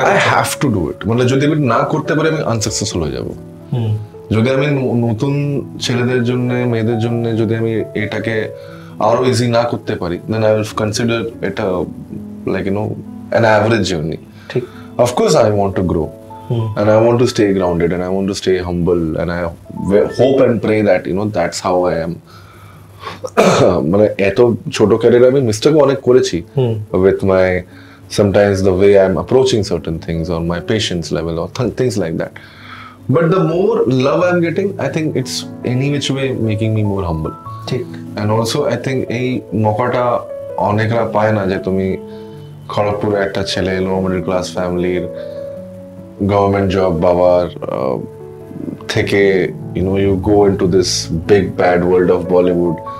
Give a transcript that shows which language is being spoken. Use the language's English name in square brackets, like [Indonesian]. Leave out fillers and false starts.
[English] I have to do it. [Bangla] মানে যদি আমি না করতে পারি আমি আনসাকসেসফুল হয়ে যাব। যদি আমি নতুন ছেলেদের জন্য, মেয়েদের জন্য যদি আমি এটাকে আরো ইজি না করতে পারি, [English] then I will consider [Bangla] এটা লাইক [English] an average journey. [Bangla] ঠিক। [English] Of course I want to grow. And I want to stay grounded and I want to stay humble and I hope and pray that that's how I am. [Bangla] মানে এত ছোট ক্যারিয়ারে আমি mistake অনেক করেছি [English] with my sometimes the way I'm approaching certain things or my patience level or things like that. But the more love I'm getting, I think it's any which way making me more humble. [Bangla] ঠিক। [English] And also I think [Bangla] এই মকাটা অনেকরা পায় না যে তুমি খড়গপুরে একটা ছেলে, লো middle class ফ্যামিলির, government job বাবার থেকে [English] you go into this big bad world of Bollywood.